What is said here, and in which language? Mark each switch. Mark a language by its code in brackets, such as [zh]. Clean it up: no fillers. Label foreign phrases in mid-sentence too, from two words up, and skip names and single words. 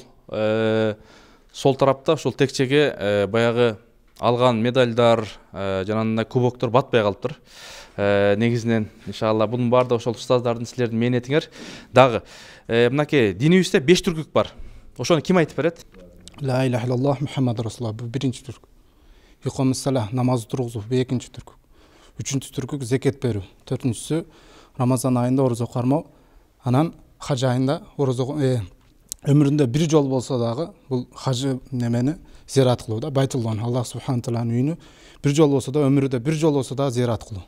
[ky] Сол тарапта, ошол текчеге баягы алган медальдар, жанагындай кубоктор батпай калыптыр. Негизинен иншалла бунун баардыгы ошол устаздардын силердин мээнетиңер. Дагы мынакей динибизде 5 түркүк бар. Ошону ким айтып берет? [ar] لا إله إلا الله محمد رسول الله, [ky] бул биринчи түркүк. [ar] إقامة الصلاة, [ky] намаз тургузуу, бул экинчи түркүк. Үчүнчү түркүк зекет берүү. Төртүнчүсү Рамазан айында орозо кармоо. Анан хаж айында орозо өмүрүндө бир жол болсо дагы бул хажы немени зиярат кылуу да, Байтуллахны, [ar] الله سبحانه [ky] тааlanын үйүнү бир жол болсо да, өмүрүндө бир жол болсо да зиярат кылуу.